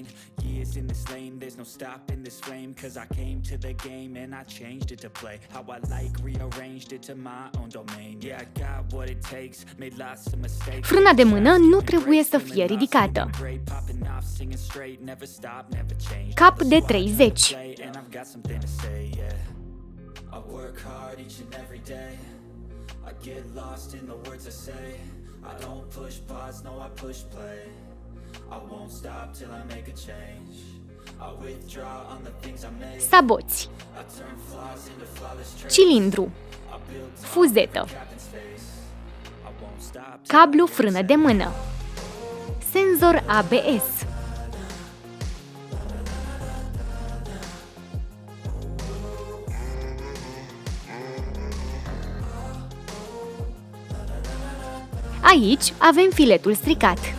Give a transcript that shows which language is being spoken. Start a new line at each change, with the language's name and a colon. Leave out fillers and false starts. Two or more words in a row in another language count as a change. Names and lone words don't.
Romanian: Frâna de mână nu trebuie să fie ridicată. Cap de 30.
English: I don't push pause, no I push play. I won't stop till I make a change. I withdraw on the things I make.
Romanian: Saboți. Cilindru. Fuzetă. Cablu frână de mână. Senzor ABS. Aici avem filetul stricat.